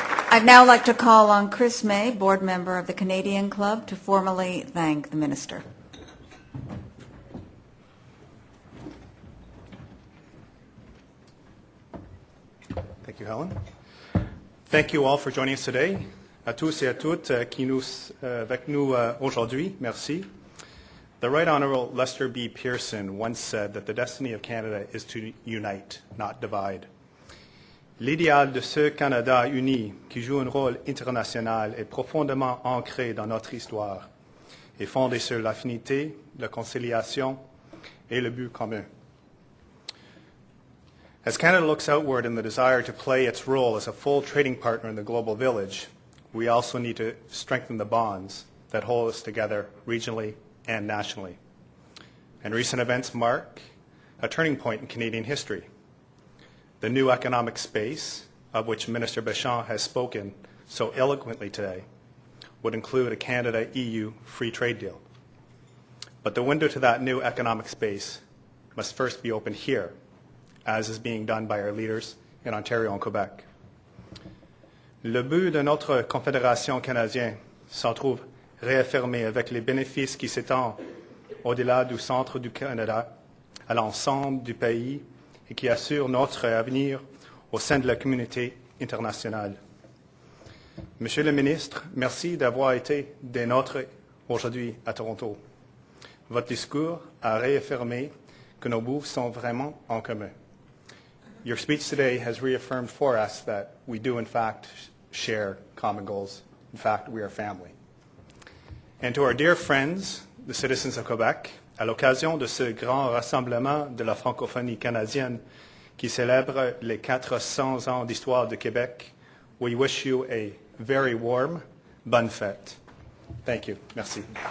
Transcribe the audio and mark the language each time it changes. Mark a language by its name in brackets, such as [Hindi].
[English] I'd now like to call on Chris May, board member of the Canadian Club, to formally thank the minister. Thank you, Helen. Thank you all for joining us today. [French] À tous et à toutes qui nous avec nous aujourd'hui, merci. [English] The Right Honourable Lester B. Pearson once said that the destiny of Canada is to unite, not divide. [French] L'idéal de ce Canada uni qui joue un rôle international est profondément ancré dans notre histoire et fondé sur l'affinité, la conciliation et le but commun. [English] As Canada looks outward in the desire to play its role as a full trading partner in the global village, we also need to strengthen the bonds that hold us together regionally and nationally. And recent events mark a turning point in Canadian history. The new economic space, of which Minister Bachand has spoken so eloquently today, would include a Canada-EU free trade deal. But the window to that new economic space must first be opened here, as is being done by our leaders in Ontario and Quebec. [French] Le but de notre Confédération canadienne s'en trouve réaffirmé avec les bénéfices qui s'étendent au-delà du centre du Canada à l'ensemble du pays et qui assurent notre avenir au sein de la communauté internationale. Monsieur le ministre, merci d'avoir été des nôtres aujourd'hui à Toronto. Votre discours a réaffirmé que nos buts sont vraiment en commun. [English] Your speech today has reaffirmed for us that we do, in fact, share common goals. In fact, we are family. And to our dear friends, the citizens of Quebec, [French] à l'occasion de ce grand rassemblement de la francophonie canadienne qui célèbre les 400 ans d'histoire de Québec, [English] we wish you a very warm [French] bonne fête. [English] Thank you. [French] Merci.